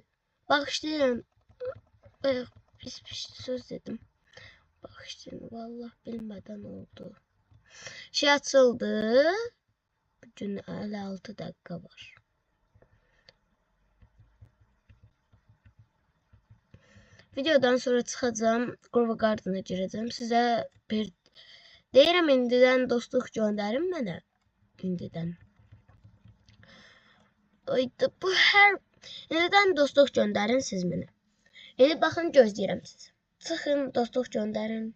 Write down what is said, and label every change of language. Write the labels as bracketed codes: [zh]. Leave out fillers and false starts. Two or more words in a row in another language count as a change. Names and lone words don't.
[az] Bağışlayın. Pis söz dedim. [tr] Bağışlayın. Vallahi bilmeden oldu. Şey açıldı. Bugün 56 dakika var. [az] Videodan sonra çıxacağım. Grova Garden'a girəcəm. Sizə bir deyirəm indidən dostluq göndərin mənə. İndidən. Ayda bu hər indidən dostluq göndərin siz mənə. İndi baxın gözləyirəm sizi. Çıxın dostluq göndərin.